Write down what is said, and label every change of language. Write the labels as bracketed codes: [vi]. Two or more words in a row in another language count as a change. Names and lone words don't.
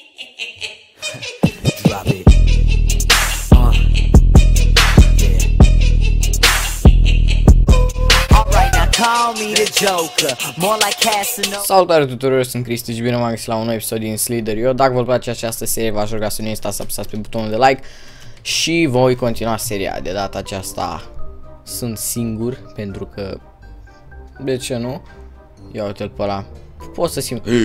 [en] Drop it. Yeah. Alright, now call me the Joker. More like Casanova. [ro] Salutare tuturor, sunt Cristi și bine m-am găsit la un nou episod din Slither. Eu, dacă vă place această serie, v-aș ruga să nu uitați să apăsați pe butonul de like și voi continua seria. De data aceasta sunt singur, pentru că, de ce nu? Ia uite-l pe ăla. Pot să simt.